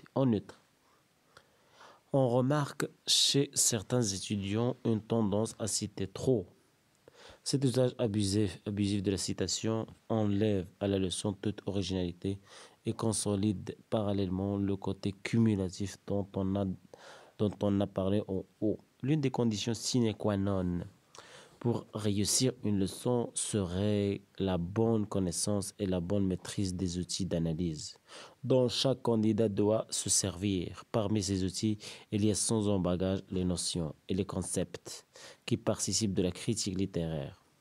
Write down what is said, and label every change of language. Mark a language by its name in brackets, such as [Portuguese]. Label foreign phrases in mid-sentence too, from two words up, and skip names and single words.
[French] En outre, on remarque chez certains étudiants une tendance à citer trop. Cet usage abusif de la citation enlève à la leçon toute originalité et consolide parallèlement le côté cumulatif dont on a parlé en haut. L'une des conditions sine qua non pour réussir une leçon serait la bonne connaissance et la bonne maîtrise des outils d'analyse dont chaque candidat doit se servir. Parmi ces outils, il y a sans en bagage les notions et les concepts qui participent de la critique littéraire.